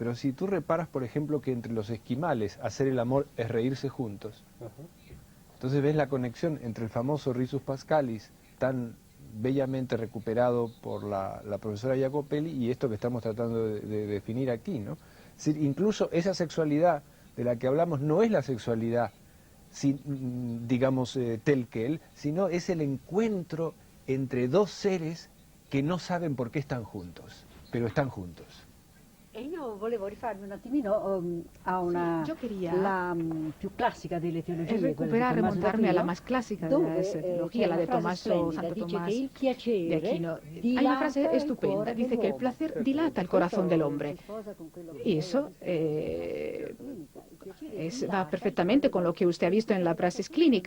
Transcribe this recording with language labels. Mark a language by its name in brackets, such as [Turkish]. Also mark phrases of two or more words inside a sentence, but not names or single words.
[Spanish] Pero si tú reparas, por ejemplo, que entre los esquimales hacer el amor es reírse juntos, entonces ves la conexión entre el famoso [Latin] risus pascalis, [Spanish] tan bellamente recuperado por la profesora Jacopelli, y esto que estamos tratando de definir aquí, ¿no? Es decir, incluso esa sexualidad de la que hablamos no es la sexualidad, digamos, [French] tel quel, [Spanish] sino es el encuentro entre dos seres que no saben por qué están juntos, pero están juntos. [Italian] Io volevo rifarmi un attimino a una, [Spanish] yo quería [Italian] la più classica delle teologie, [Spanish] recuperar, remontarme a la más clásica de la teología, la de Santo Tomás de Aquino. Hay una frase estupenda, dice que el placer dilata el corazón del hombre. Y eso va perfectamente con lo que usted ha visto en la praxis clínica.